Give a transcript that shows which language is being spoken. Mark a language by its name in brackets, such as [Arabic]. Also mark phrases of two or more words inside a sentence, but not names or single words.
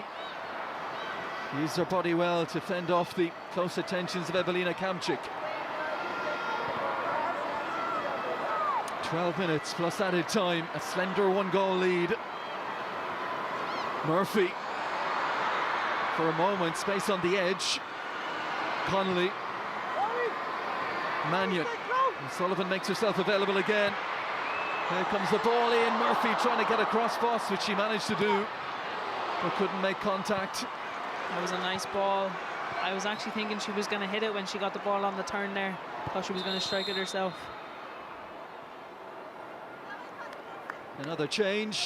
[English] Used her body well to fend off the close attentions of Ewelina Kamczyk. 12 minutes plus added time, a slender 1-goal lead. Murphy, for a moment, space on the edge. Connolly. Mannion. Sullivan makes herself available again. Here comes the ball in. Murphy trying to get across Voss, which she managed to do, but couldn't make contact. That was a nice ball. I was actually thinking she was going to hit it when she got the ball on the turn there. Thought she was going to strike it herself. Another change.